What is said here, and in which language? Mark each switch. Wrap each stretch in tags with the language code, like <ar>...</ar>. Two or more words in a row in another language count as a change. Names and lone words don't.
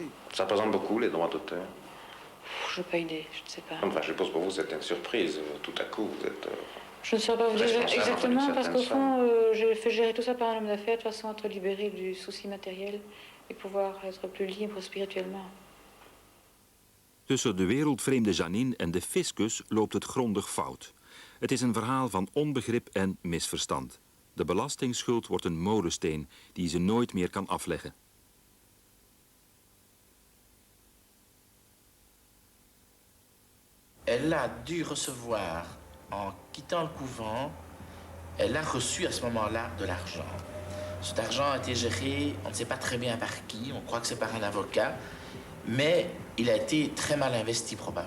<fr>Ça représente beaucoup, les droits d'auteur? Je n'ai pas idée, je ne sais pas. Enfin, je suppose pour vous, c'est une surprise. Tout à coup, vous êtes... Je ne saurais pas vous dire exactement, parce qu'au fond, j'ai fait gérer tout ça par un homme d'affaires, de façon à être libéré du souci matériel et pouvoir être plus libre spirituellement.</fr> <nl>Tussen de wereldvreemde Janine en de fiscus loopt het grondig fout. Het is een verhaal van onbegrip en misverstand. De belastingsschuld wordt een molensteen die ze nooit meer kan afleggen.</nl> <fr>Elle a dû recevoir, en quittant le couvent, elle a reçu à ce moment-là de l'argent. Cet argent a été géré, on ne sait pas très bien par qui, on croit que c'est par un avocat, mais il a été très mal investi probablement.</fr>